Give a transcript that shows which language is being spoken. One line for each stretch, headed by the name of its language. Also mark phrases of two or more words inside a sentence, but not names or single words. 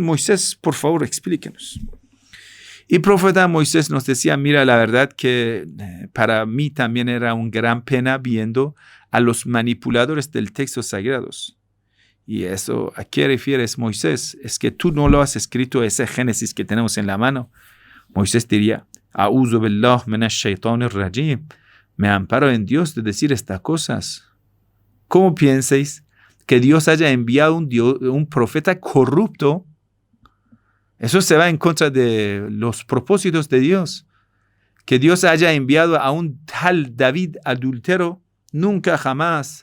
Spanish: Moisés, por favor, explíquenos. Y el profeta Moisés nos decía, mira, la verdad que para mí también era una gran pena viendo a los manipuladores del texto sagrados. Y eso, ¿a qué refieres, Moisés? Es que tú no lo has escrito ese Génesis que tenemos en la mano. Moisés diría,
Arabic: أعوذ بالله من الشيطان الرجيم.
Spanish: Me amparo en Dios de decir estas cosas. ¿Cómo piensáis que Dios haya enviado un profeta corrupto? Eso se va en contra de los propósitos de Dios. Que Dios haya enviado a un tal David adúltero, nunca jamás.